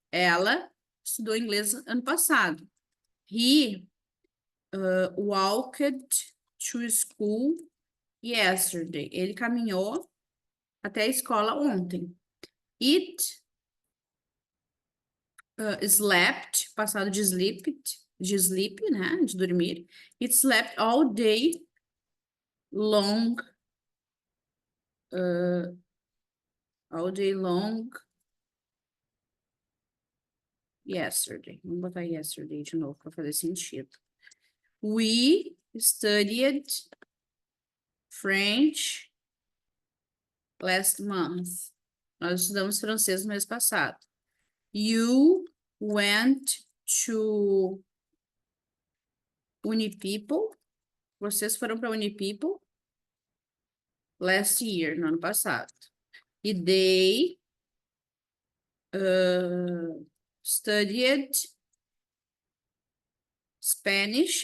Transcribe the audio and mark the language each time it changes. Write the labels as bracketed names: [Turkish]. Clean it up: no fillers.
[Portuguese] Ela estudou inglês ano passado. [English] He walked to school yesterday. [Portuguese] Ele caminhou até a escola ontem. [English] It slept, [Portuguese] passado de sleep, né? De dormir. [English] It slept all day long. All day long. Yesterday. [Portuguese] Vamos botar yesterday de novo para fazer sentido. [English] We studied French last month. [Portuguese] Nós estudamos francês no mês passado. [English] You went to Unipeople. [Portuguese] Vocês foram para Unipeople [English] last year, [Portuguese] no ano passado. [English] E they studied Spanish.